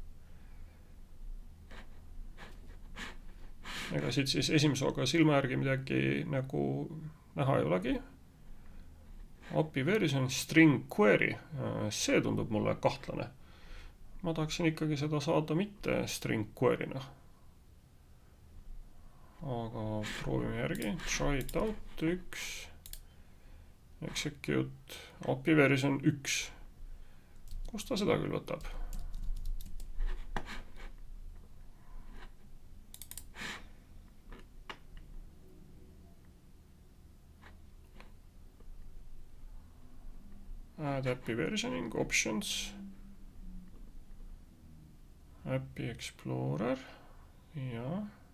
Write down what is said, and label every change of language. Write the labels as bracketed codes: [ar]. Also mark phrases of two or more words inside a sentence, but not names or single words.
[et] Ega siit siis esimese oga silma järgi midagi nagu näha ei olegi. [en] API version string query, [et] see tundub mulle kahtlane. Ma tahaksin ikkagi seda saada mitte [en] string query'na. [et] Aga proovime järgi, [en] try it out, 1. Execute API version 1. [et] Kus ta seda küll võtab? [en] Add API versioning options. API Explorer. [et] Ja.